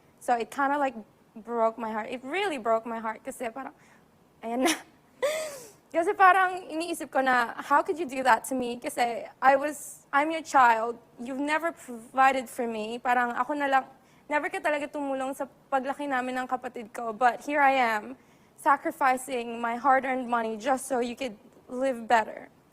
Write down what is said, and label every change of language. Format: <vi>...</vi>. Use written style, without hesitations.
<en>So it kind of like broke my heart. It really broke my heart</en> <tl>kasi parang, ayan na. Kasi parang iniisip ko na,</tl> <en>how could you do that to me? Kasi I'm your child. You've never provided for me.</en> <tl>Parang ako na lang, never ka talaga tumulong sa paglaki namin ng kapatid ko.</tl> <en>But here I am, sacrificing my hard-earned money just so you could live better.</en>